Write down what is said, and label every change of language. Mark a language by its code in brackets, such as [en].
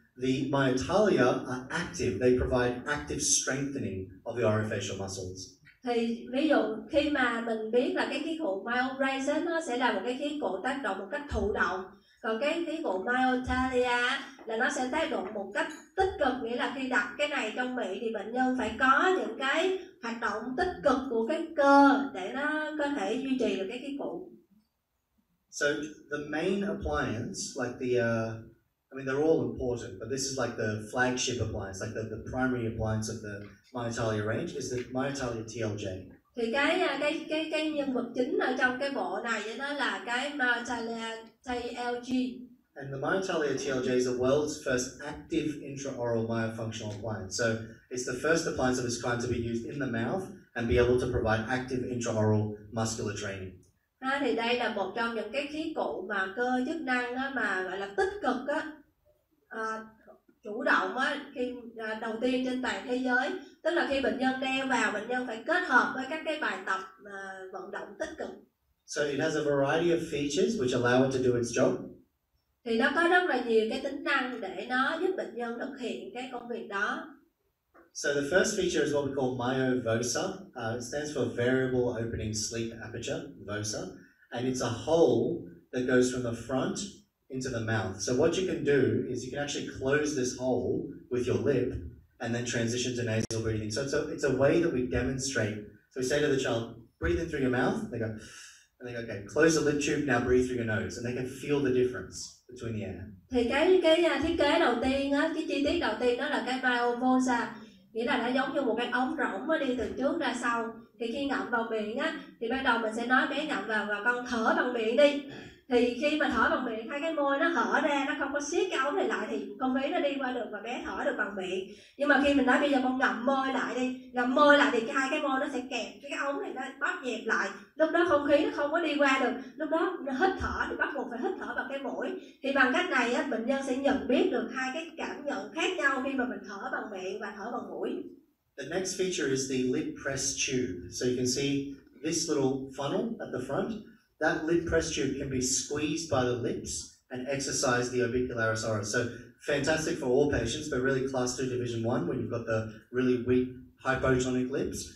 [en] The Myotalia are active. They provide active strengthening of the orofacial muscles. [vi] Thì ví dụ khi mà mình biết là cái khí cụ Myobrace nó sẽ là một cái khí cụ tác động một cách thụ động, còn cái khí cụ Myotalia là nó sẽ tác động một cách tích cực, nghĩa là khi đặt cái này trong miệng thì bệnh nhân phải có những cái hoạt động tích cực của cái cơ để nó có thể duy trì được cái khí cụ. [en] So the main appliance, like they're all important, but this is like the flagship appliance, like the primary appliance of the Myotalia range is the Myotalia TLJ. [vi] Thì cái nhân vật chính ở trong cái bộ này đó là cái Myotalia TLG. [en] And the Myotalia TLJ is the world's first active intraoral myofunctional appliance. So it's the first appliance of its kind to be used in the mouth and be able to provide active intraoral muscular training. [vi] Thì đây là một trong những cái khí cụ mà cơ chức năng mà gọi là tích cực chủ động khi đầu tiên trên toàn thế giới, tức là khi bệnh nhân đeo vào, bệnh nhân phải kết hợp với các cái bài tập vận động tích cực. [en] So it has a variety of features which allow it to do its job. [vi] Thì nó có rất là nhiều cái tính năng để nó giúp bệnh nhân thực hiện cái công việc đó. [en] So the first feature is what we call Myovosa. It stands for Variable Opening Sleep Aperture, VOSA, and it's a hole that goes from the front into the mouth. So what you can do is you can actually close this hole with your lip and then transition to nasal breathing. So it's a way that we demonstrate So we say to the child, breathe in through your mouth. They go, and they go, okay, close the lip tube, now breathe through your nose. And they can feel the difference between the air. [vi] Thì cái thiết kế đầu tiên á, cái chi tiết đầu tiên đó là cái Myobrace, nghĩa là nó giống như một cái ống rỗng nó đi từ trước ra sau. Thì khi ngậm vào miệng á, thì ban đầu mình sẽ nói bé ngậm vào và con thở bằng miệng đi. Thì khi mà thở bằng miệng, hai cái môi nó hở ra, nó không có siết cái ống này lại thì không khí nó đi qua được và bé thở được bằng miệng. Nhưng mà khi mình nói bây giờ con ngậm môi lại đi, ngậm môi lại thì hai cái môi nó sẽ kẹp cái ống này, nó bóp nhẹp lại. Lúc đó không khí nó không có đi qua được, lúc đó nó hít thở thì bắt buộc phải hít thở bằng cái mũi. Thì bằng cách này á, bệnh nhân sẽ nhận biết được hai cái cảm nhận khác nhau khi mà mình thở bằng miệng và thở bằng mũi. [en] The next feature is the lip press tube. So you can see this little funnel at the front. That lip press tube can be squeezed by the lips and exercise the orbicularis. So fantastic for all patients, but really class 2 division 1 when you've got the really weak hypotonic lips.